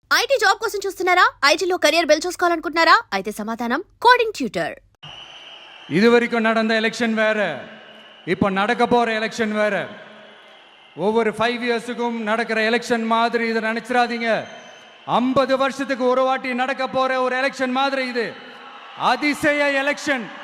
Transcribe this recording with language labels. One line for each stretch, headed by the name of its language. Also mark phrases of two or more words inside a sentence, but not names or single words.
English: IT job
Telugu: కోసం చూస్తున్నారా? ఐటీలో
English: career build
Telugu: చేసుకోవాలనుకుంటున్నారా? అయితే సమాధానం
English: coding tutor.
Tamil: இதுவரைக்கும் நடந்த எலெக்ஷன் வேற, இப்போ நடக்க போற எலெக்ஷன் வேற. ஒவ்வொரு 5 இயர்ஸுக்கும் நடக்கிற எலெக்ஷன் மாதிரி இதை நினைச்சிடாதீங்க. 50 வருஷத்துக்கு ஒரு வாட்டி நடக்க போற ஒரு எலெக்ஷன் மாதிரி இது. அதிசய எலெக்ஷன்.